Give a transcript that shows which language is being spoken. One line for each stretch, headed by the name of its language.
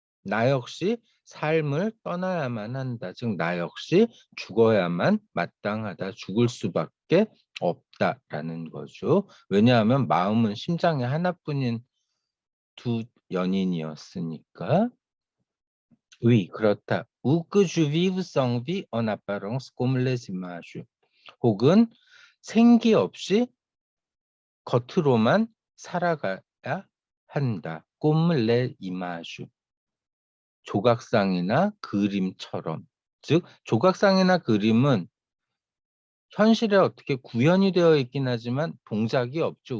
Korean: 나 역시 삶을 떠나야만 한다. 즉 나 역시 죽어야만 마땅하다. 죽을 수밖에 없다라는 거죠. 왜냐하면 마음은 심장에 하나뿐인 두 연인이었으니까. Oui, 그렇다.
French: Ou que je vive sans vie en apparence comme les images.
Korean: 혹은 생기 없이 겉으로만 살아가야 한다.
French: comme les images.
Korean: 조각상이나 그림처럼.
French: 즉 조각상이나 그림은 현실에 어떻게 구현이 되어 있긴 하지만 동작이 없죠.